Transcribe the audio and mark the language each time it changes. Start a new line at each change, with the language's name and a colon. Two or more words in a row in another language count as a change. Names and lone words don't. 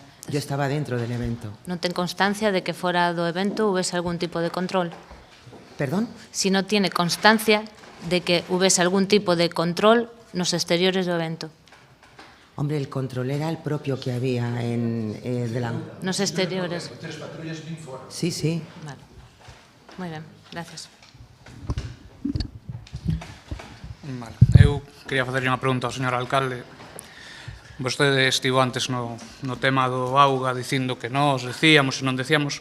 Spanish: Yo estaba dentro del evento.
Galician: Non ten constancia de que fora do evento hubiese algún tipo de control?
Spanish: ¿Perdón? Si no tiene constancia de que hubiese algún tipo de control
Galician: nos exteriores do evento.
Spanish: Hombre, el control era el propio que había
Galician: nos exteriores.
Spanish: Sí, sí.
Galician: Vale. Moi ben, gracias. Vale. Eu quería facerlle unha pregunta ao señor alcalde. Vostede estivo antes no tema do auga dicindo que nós decíamos e non decíamos.